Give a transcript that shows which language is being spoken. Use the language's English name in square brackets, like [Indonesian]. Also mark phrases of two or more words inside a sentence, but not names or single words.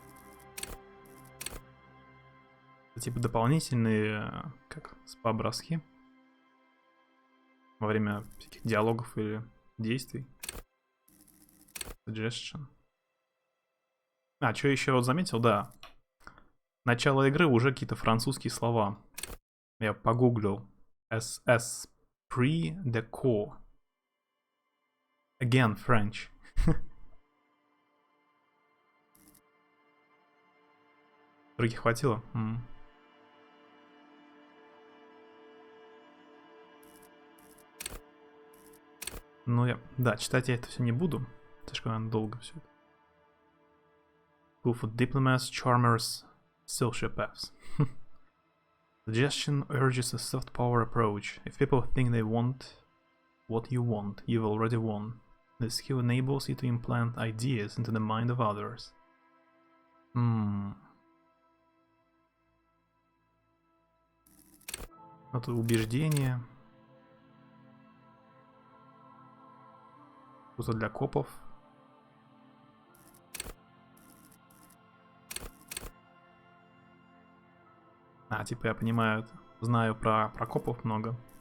[Russian] Это типа дополнительные, как, спа-броски. Во время всяких диалогов или действий. Suggestion. Что еще вот заметил, да. Начало игры уже какие-то французские слова. Я погуглил. [French] Esprit de corps. [English] Again, French. [Russian] Других хватило? Ну, да, читать я это все не буду. Слишком наверное, долго все это. [English] Cool for diplomats, charmers, sociopaths. Suggestion urges a soft power approach. If people think they want what you want, you've already won. This skill enables you to implant ideas into the mind of others. [Russian] Вот убеждение. Что-то для копов. Типа я понимаю, знаю про копов много.